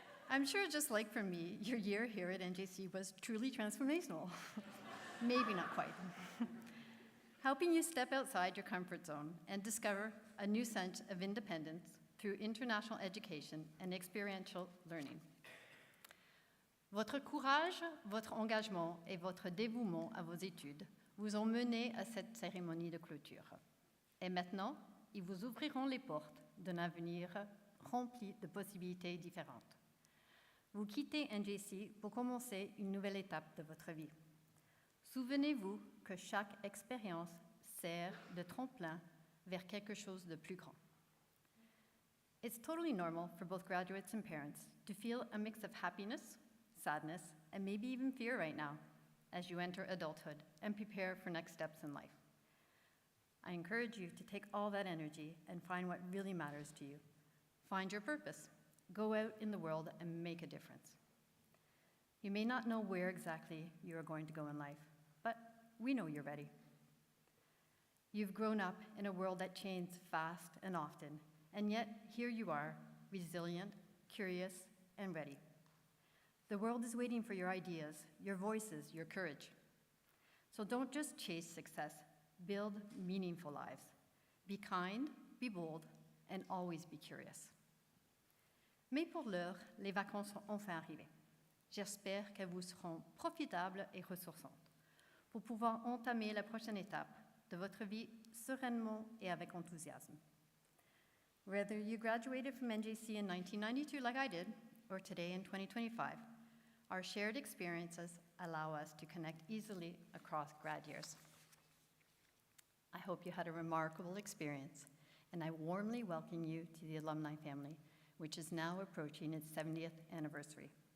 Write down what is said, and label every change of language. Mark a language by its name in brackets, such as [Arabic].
[English] I'm sure just like for me, your year here at NJC was truly transformational. Maybe not quite. Helping you step outside your comfort zone and discover a new sense of independence through international education and experiential learning. [French] Votre courage, votre engagement et votre dévouement à vos études vous ont mené à cette cérémonie de clôture. Et maintenant, ils vous ouvriront les portes d'un avenir rempli de possibilités différentes. Vous quittez NJC pour commencer une nouvelle étape de votre vie. Souvenez-vous que chaque expérience sert de tremplin vers quelque chose de plus grand. [English] It's totally normal for both graduates and parents to feel a mix of happiness, sadness, and maybe even fear right now as you enter adulthood and prepare for next steps in life. I encourage you to take all that energy and find what really matters to you. Find your purpose. Go out in the world and make a difference. You may not know where exactly you are going to go in life, but we know you're ready. You've grown up in a world that changes fast and often, and yet here you are, resilient, curious, and ready. The world is waiting for your ideas, your voices, your courage. So don't just chase success, build meaningful lives. Be kind, be bold, and always be curious. [French] Mais pour l'heure, les vacances sont enfin arrivées. J'espère qu'elles vous seront profitables et ressourçantes pour pouvoir entamer la prochaine étape de votre vie sereinement et avec enthousiasme. [English] Whether you graduated from NJC in 1992 like I did, or today in 2025, our shared experiences allow us to connect easily across grad years. I hope you had a remarkable experience, and I warmly welcome you to the alumni family, which is now approaching its 70th anniversary.